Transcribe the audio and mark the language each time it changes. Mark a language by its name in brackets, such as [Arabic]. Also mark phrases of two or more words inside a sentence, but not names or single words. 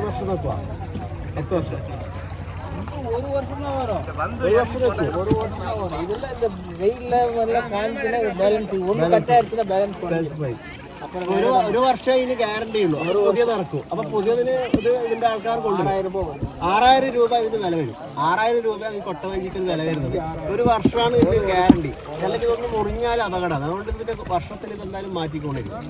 [Malayalam] നോക്കുക 10 വർഷം [Tamil] ஒரு வருஷம் தான் வரும். ஒரு வருஷம் தான் வரும். இதெல்லாம் இந்த வெயில்ல எல்லாம் காஞ்சினா பேலன்ஸ் ஒன்று கட் ஆயிடுச்சுன்னா பேலன்ஸ் പോയി. [Malayalam] ഒരു വർഷം ഇതിന് ഗ്യാരണ്ടി ഉള്ളൂ. അവർ പുതിയത് ഇറക്കും. അപ്പൊ പുതിയതിന് ഇത് ഇതിന്റെ ആൾക്കാർ കൊണ്ടുവരും. 6000 രൂപ ഇതിന് വില വരും. 6000 രൂപ ഈ കൊട്ടവഞ്ചിക്ക് വില വരുന്നത്. ഒരു വർഷമാണ് ഇതിന് ഗ്യാരണ്ടി. അല്ലെങ്കിൽ ഇതൊന്ന് മുറിഞ്ഞാൽ അപകടമാണ്. അതുകൊണ്ട് ഇതിന്റെ വർഷത്തിൽ ഇതെന്തായാലും മാറ്റിക്കൊണ്ടിരിക്കും.